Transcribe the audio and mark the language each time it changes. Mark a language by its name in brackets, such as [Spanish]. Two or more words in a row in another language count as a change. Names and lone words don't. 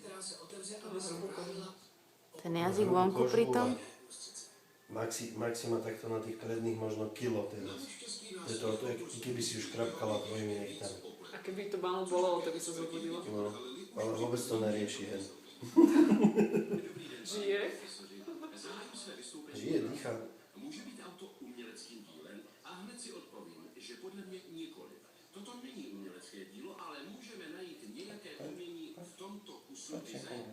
[Slovak] Ten jazyk vonku pritom. Maxi má takto na tých predných možno kilo teraz. To je, keby si už krapkala tvojimi nechtami. A keby to bánu bolelo, tak by sa zobudilo. No, ale vôbec to nerieši hen. Žije? [Czech] Žije, dýchá. Může být auto uměleckým dílem? A hned si odpovím, že podle mě nikoli. Toto není umělecké dílo, ale můžeme najít nějaké umění v tomto kusu designu.